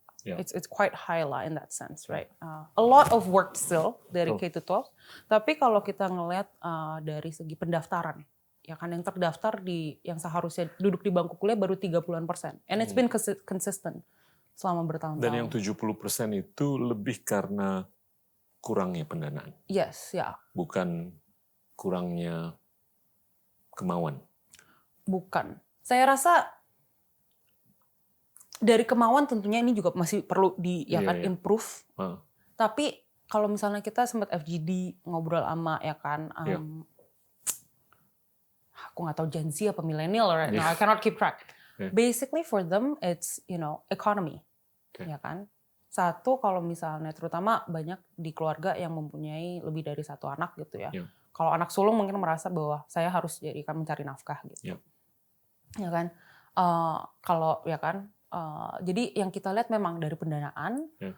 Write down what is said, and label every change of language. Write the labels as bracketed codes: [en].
[en] It's quite high lah in that sense, right? A lot of work still [id] dari K-12. Tapi kalau kita ngelihat dari segi pendaftaran, ya kan, yang terdaftar yang seharusnya duduk di bangku kuliah baru 30%. [en] And it's been consistent [id] selama bertahun-tahun. Dan yang 70% itu lebih karena kurangnya pendanaan. [en] Yes, ya. [id] Bukan kurangnya kemauan. Bukan. Saya rasa dari kemauan tentunya ini juga masih perlu improve. Tapi kalau misalnya kita sempat FGD ngobrol sama ya kan, aku nggak tahu Gen Z apa millennial [en] right now, I cannot keep track. Basically for them it's economy, [id] ya kan. Satu, kalau misalnya terutama banyak di keluarga yang mempunyai lebih dari satu anak gitu ya. Kalau anak sulung mungkin merasa bahwa saya harus jadikan mencari nafkah gitu, ya kan. Kalau ya kan, jadi yang kita lihat memang dari pendanaan.